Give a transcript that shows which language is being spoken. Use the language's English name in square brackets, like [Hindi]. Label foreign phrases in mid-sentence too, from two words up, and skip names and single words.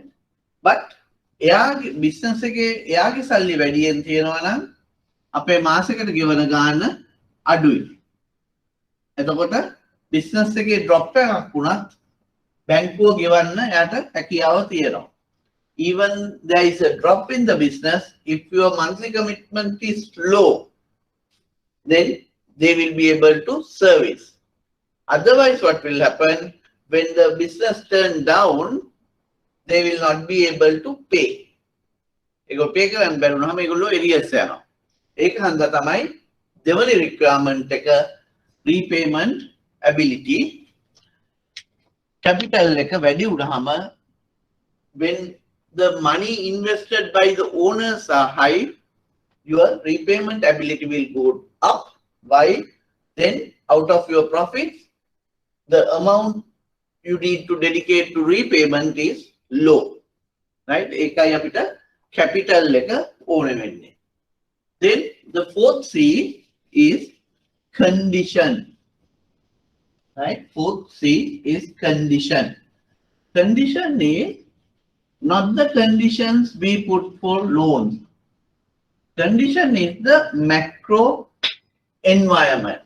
[Sinhala] but එයාගේ business එකේ එයාගේ සල්ලි වැඩියෙන් තියෙනවා නම් අපේ මාසෙකට ගෙවන ගාණ අඩුයි. එතකොට business එකේ drop එකක් වුණත් බැංකුව ගෙවන්න එයාට හැකියාව තියෙනවා. [English] Even there is a drop in the business, if your monthly commitment is low, then they will be able to service. Otherwise, what will happen when the business turn down, they will not be able to pay. [Sinhala] ඒගොල්ලෝ pay කරන්න බැරි වුණාම ඒගොල්ලෝ arrears යනවා. ඒක හන්දා තමයි දෙවනි requirement එක [English] repayment ability. Capital [Sinhala] එක වැඩි වුණාම [English] when the money invested by the owners are high, your repayment ability will go up. Why? Then out of your profits, the amount you need to dedicate to repayment is low. Right? [Sinhala] ඒකයි අපිට capital එක ඕනේ වෙන්නේ. [English] Then the fourth C is condition. Right? Fourth C is condition. Condition is not the conditions we put for loans. Condition is the macro environment.